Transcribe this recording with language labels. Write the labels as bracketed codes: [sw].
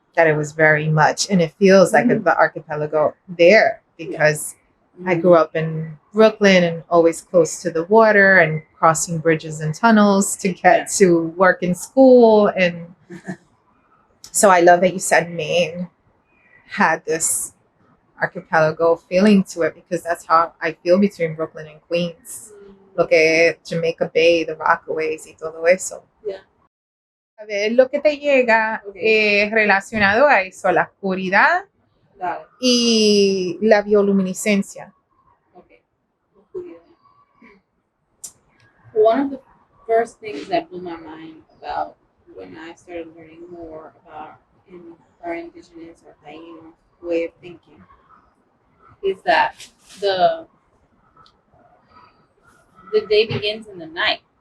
[en] That it was very much, and it feels like the archipelago there because I grew up in Brooklyn and always close to the water and crossing bridges and tunnels to get to work and school. And so I love that you said Maine had this archipelago feeling to it because that's how I feel between Brooklyn and Queens. [es] Lo que Jamaica Bay, the Rockaways y todo eso. [en] Yeah. [es] A ver, lo que te llega relacionado a eso, a la oscuridad y la bioluminiscencia. [en] Okay. One of the first things that blew my mind about when I started learning more about our indigenous or Taino way of thinking is that the day begins in the night.